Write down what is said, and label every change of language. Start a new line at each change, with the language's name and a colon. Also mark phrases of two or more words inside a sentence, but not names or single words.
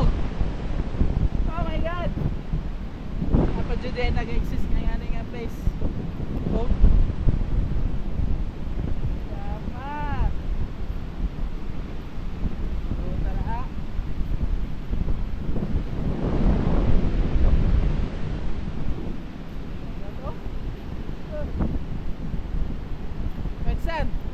English: Oh my god,
Cebuano: apa jud nag-exist nga nga place.
Filipino: Oh, dapat tara.
English: White sand.